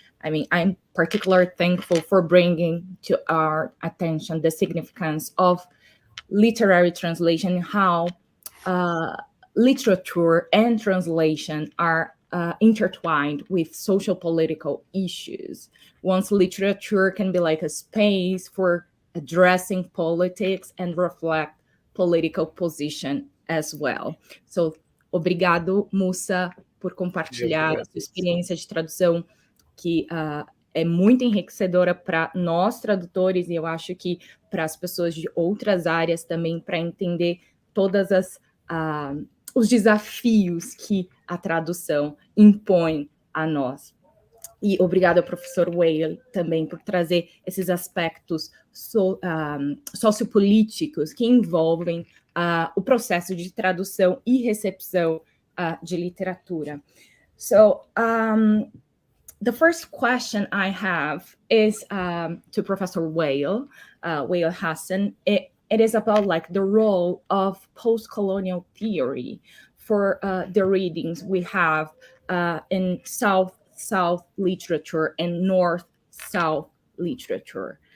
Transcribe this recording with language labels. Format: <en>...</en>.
<en>I mean, I'm particularly thankful for bringing to our attention the significance of literary translation, how literature and translation are intertwined with social political issues. Once literature can be like a space for addressing politics and reflect political position as well. So,</en> <pt>obrigado, Musa, por compartilhar a sua experiência de tradução, que é muito enriquecedora para nós, tradutores, e eu acho que para as pessoas de outras áreas também, para entender todas os desafios que a tradução impõe a nós. E obrigada ao professor Wail também por trazer esses aspectos sociopolíticos que envolvem o processo de tradução e recepção de literatura.</pt> <en>So the first question I have is to Professor Wail, Wail Hassan. It is about like the role of post-colonial theory for the readings we have in South-South literature and North-South literature.</en>